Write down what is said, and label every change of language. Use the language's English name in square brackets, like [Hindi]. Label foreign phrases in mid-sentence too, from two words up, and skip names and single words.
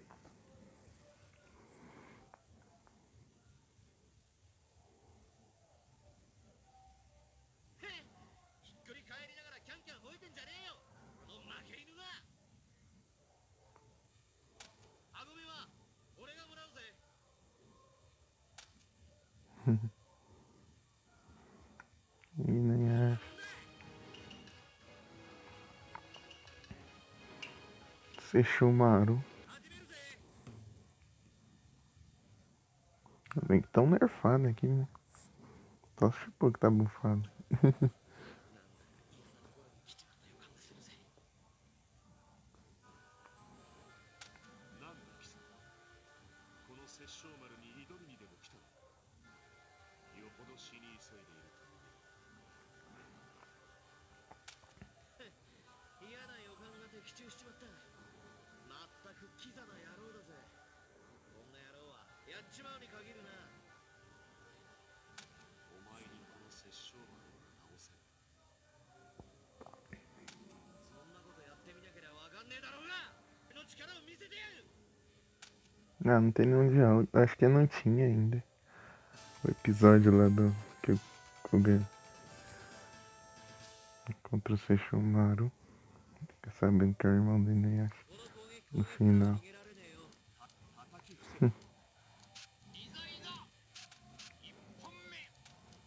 [Japanese] ひっくり返りながらキャンキャン吠えてんじゃねえよこの負け犬が。はごめは俺がもらうぜ。 [Portuguese] E nem é. Sesshomaru. Ainda bem que tão nerfado aqui, né? Só se for que tá bufado. [Japanese] なんだ貴様、この殺生丸に挑みにでも来たのか。よほど死に急いでいると。嫌な予感が的中しちまった。まったくキザな野郎だぜ。こんな野郎はやっちまうに限るな。お前にこの殺生丸を倒せる。そんなことやってみなければわかんねえだろうが。俺の力を見せてやる。 [Portuguese] Ah, não tem nenhum diálogo. Acho que não tinha ainda. O episódio lá do. Que o Kuga contra o Sesshomaru. Fica sabendo que é o irmão do Inuyasha. No final. [Japanese] いざいざ一本目